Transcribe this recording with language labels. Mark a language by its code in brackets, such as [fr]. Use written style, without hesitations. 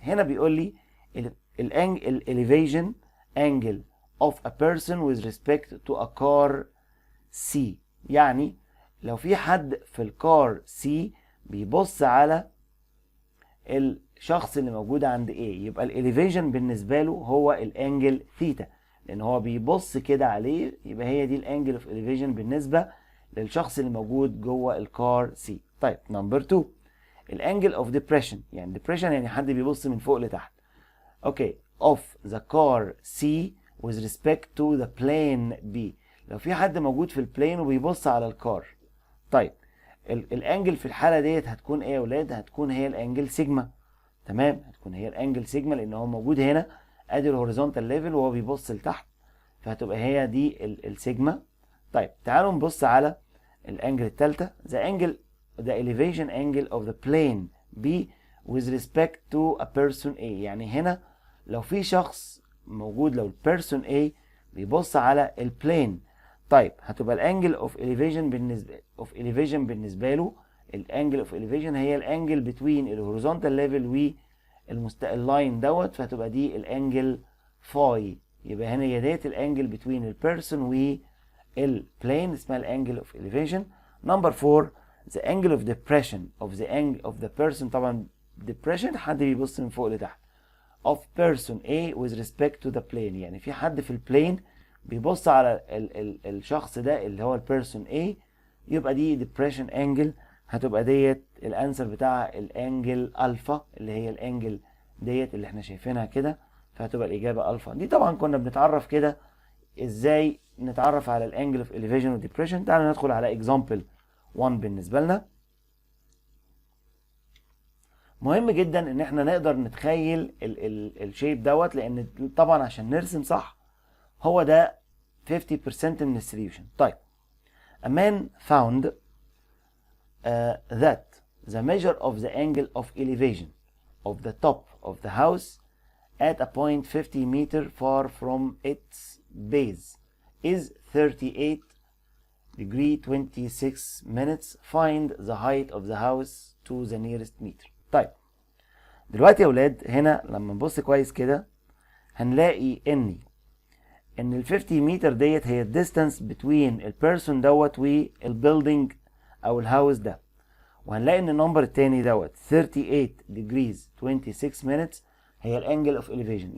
[ar] هنا بيقول لي [en] الانجل elevation angle of a person with respect to a car C. [ar] يعني لو في حد في الكار سي بيبص على الشخص اللي موجود عند A، يبقى الاليفيشن بالنسبه له هو الانجل ثيتا، لان هو بيبص كده عليه، يبقى هي دي الانجل اوف اليفيشن بالنسبه للشخص اللي موجود جوه الكار سي. طيب نمبر 2 الانجل اوف ديبريشن، يعني ديبريشن يعني حد بيبص من فوق لتحت. [en] okay of the car C with respect to the plane B، [ar] لو في حد موجود في البلين وبيبص على الكار. طيب الانجل في الحاله ديت هتكون ايه يا ولاد؟ هتكون هي الانجل سيجما. تمام، هتكون هي الانجل سيجما لان هو موجود هنا ادي الهوريزونتال ليفل وهو بيبص لتحت، فهتبقى هي دي السيجما. طيب تعالوا نبص على الانجل الثالثه [en] the elevation angle of the plane B with respect to a person A. [ar] يعني هنا لو في شخص موجود، لو البيرسون A بيبص على البلين، طيب هتبقى الانجل اوف elevation بالنسبه له الانجل اوف elevation هي الانجل بتوين الهوريزونتال ليفل واللاين دوت، فهتبقى دي الانجل فاي. يبقى هنا هي ديت الانجل بتوين البيرسون والبلين اسمها الانجل اوف elevation. [en] Number 4 the angle of depression of the person. [ar] طبعا depression حد بيبص من فوق لتحت [en] of person A with respect to the plane، [ar] يعني في حد في البلين بيبص على الشخص ده اللي هو البيرسون A، يبقى دي depression angle. هتبقى ديت الانسر بتاع الانجل الفا اللي هي الانجل ديت اللي احنا شايفينها كده، فهتبقى الإجابة ألفا. دي طبعا كنا بنتعرف كده إزاي نتعرف على الأنجل اوف elevation و depression. تعالوا ندخل على example 1 بالنسبة لنا. مهم جدا إن احنا نقدر نتخيل الشيب دوت، لأن طبعا عشان نرسم صح هو ده 50% من السوليوشن. [en] طيب a man found that the measure of the angle of elevation of the top of the house at a point 50 meter far from its base is 38 degree 26 minutes. Find the height of the house to the nearest meter. [ar] طيب دلوقتي يا ولاد هنا لما نبص كويس كده هنلاقي ان ال 50 متر ديت هي الديستانس بتوين البيرسون دوت والبيلدينج او الهاوس ده، وهنلاقي ان النمبر التاني دوت 38 degrees 26 minutes هي الانجل اوف elevation.